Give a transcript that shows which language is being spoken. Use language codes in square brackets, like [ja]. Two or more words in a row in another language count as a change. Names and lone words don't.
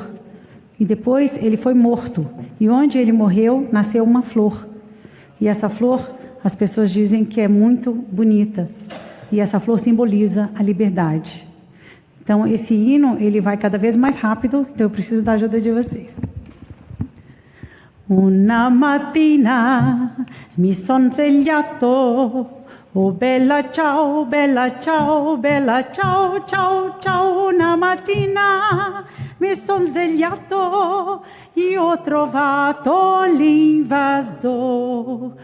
[pt] E depois ele foi morto. E onde ele morreu, nasceu uma flor. E essa flor, as pessoas dizem que é muito bonita. E essa flor simboliza a liberdade. Então, esse hino, ele vai cada vez mais rápido, então eu preciso da ajuda de vocês. [it] Una mattina mi son svegliato, oh bella ciao, bella ciao, bella ciao, ciao, ciao. Una mattina mi son svegliato e ho trovato l'invasor.